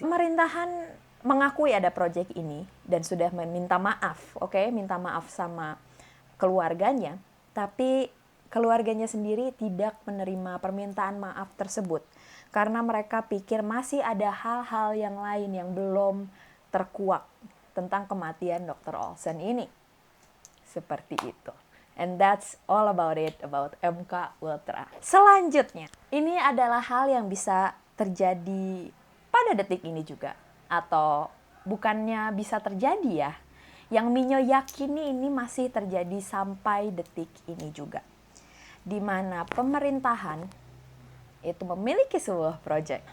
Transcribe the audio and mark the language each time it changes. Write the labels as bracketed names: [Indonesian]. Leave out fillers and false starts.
[Indonesian] Pemerintahan mengakui ada proyek ini dan sudah meminta maaf, minta maaf sama keluarganya, tapi keluarganya sendiri tidak menerima permintaan maaf tersebut karena mereka pikir masih ada hal-hal yang lain yang belum terkuak tentang kematian Dr. Olsen ini. Seperti itu. [English] And that's all about it about MK Ultra. [Indonesian] Selanjutnya, ini adalah hal yang bisa terjadi pada detik ini juga. Atau bukannya bisa terjadi ya. Yang Minyo yakini ini masih terjadi sampai detik ini juga. Di mana pemerintahan itu memiliki sebuah proyek.